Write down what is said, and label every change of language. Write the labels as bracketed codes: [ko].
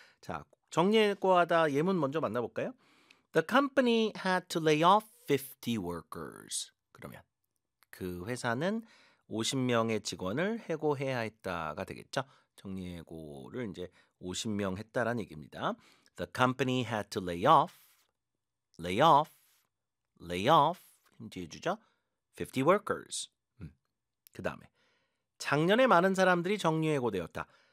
[ko] 자, 정리해고하다 예문 먼저 만나볼까요? [en] The company had to lay off 50 workers. [ko] 그러면 그 회사는 50명의 직원을 해고해야 했다가 되겠죠. 정리해고를 이제 50명 했다라는 얘기입니다. [en] The company had to lay off, [ko] 힘지해 주죠. [en] 50 workers. [ko] 그 다음에 작년에 많은 사람들이 정리해고 되었다.